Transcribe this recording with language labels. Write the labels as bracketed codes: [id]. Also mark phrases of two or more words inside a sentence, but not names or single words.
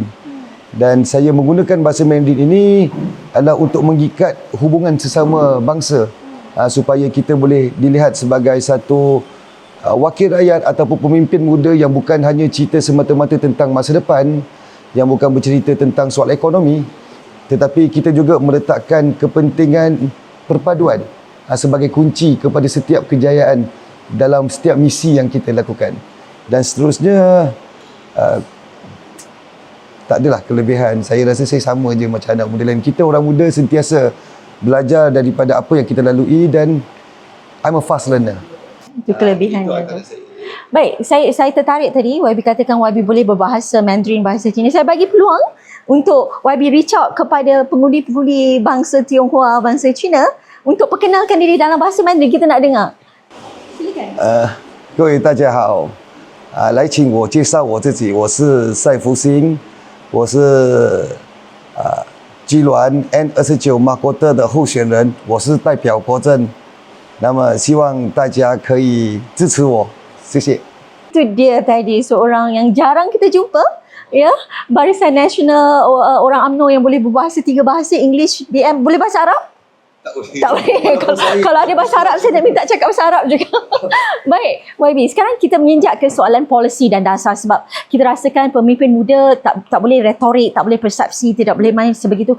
[ms] Dan saya menggunakan bahasa Mandarin ini adalah untuk mengikat hubungan sesama bangsa, supaya kita boleh dilihat sebagai satu wakil rakyat ataupun pemimpin muda yang bukan hanya cerita semata-mata tentang masa depan, yang bukan bercerita tentang soal ekonomi, tetapi kita juga meletakkan kepentingan perpaduan sebagai kunci kepada setiap kejayaan dalam setiap misi yang kita lakukan. Dan seterusnya, tak adalah kelebihan. Saya rasa saya sama je macam anak muda lain. Kita orang muda sentiasa belajar daripada apa yang kita lalui, dan [en] I'm a fast learner. [ms] Itu kelebihannya. Baik, saya tertarik tadi YB katakan YB boleh berbahasa Mandarin, bahasa Cina. Saya bagi peluang untuk YB [en] reach out [ms] kepada pengundi-pengundi bangsa Tionghoa, bangsa Cina untuk perkenalkan diri dalam bahasa Mandarin. Kita nak dengar. Silakan. [zh] 各位大家好，来请我介绍我自己，我是赛福星，我是基銮 N29 马国特的候选人，我是代表国政，那么希望大家可以支持我，谢谢。 [ms] Itu dia tadi seorang yang jarang kita jumpa, ya, Barisan Nasional orang UMNO yang boleh berbahasa 3 bahasa, English, DM, boleh bahasa Arab? Tak boleh. Kalau ada bahasa Arab, saya nak minta cakap bahasa Arab juga. Baik, YB. Sekarang kita menginjak ke soalan polisi dan dasar, sebab kita rasakan pemimpin muda tak boleh retorik, tak boleh persepsi, tidak boleh main sebegitu.